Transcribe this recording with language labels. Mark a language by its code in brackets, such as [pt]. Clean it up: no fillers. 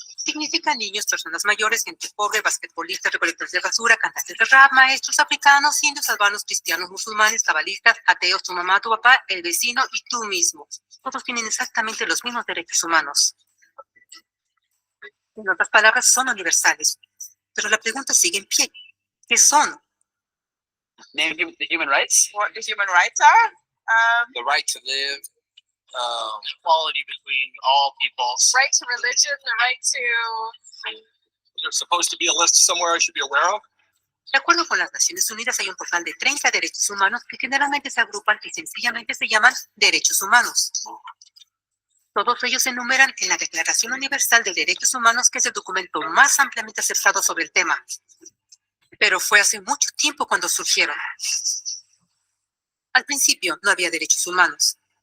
[es] significa niños, personas mayores, gente pobre, basquetbolistas, recolectores de basura, cantantes de rap, maestros, africanos, indios, albanos, cristianos, musulmanes, cabalistas, ateos, tu mamá, tu papá, el vecino y tú mismo. Todos tienen exactamente los mismos derechos humanos. En otras palabras, son universales. Pero la pregunta sigue en pie. ¿Qué son? [en] Name the human rights. What the human rights are? The right to live, equality between all peoples. Right to religion, the right to... There's supposed to be a list somewhere I should be aware of. [es] De acuerdo con las Naciones Unidas, hay un total de 30 derechos humanos que generalmente se agrupan y sencillamente se llaman derechos humanos. Todos ellos se enumeran en la Declaración Universal de Derechos Humanos, que es el documento más ampliamente aceptado sobre el tema. Pero fue hace mucho tiempo cuando surgieron. Al principio no había derechos humanos.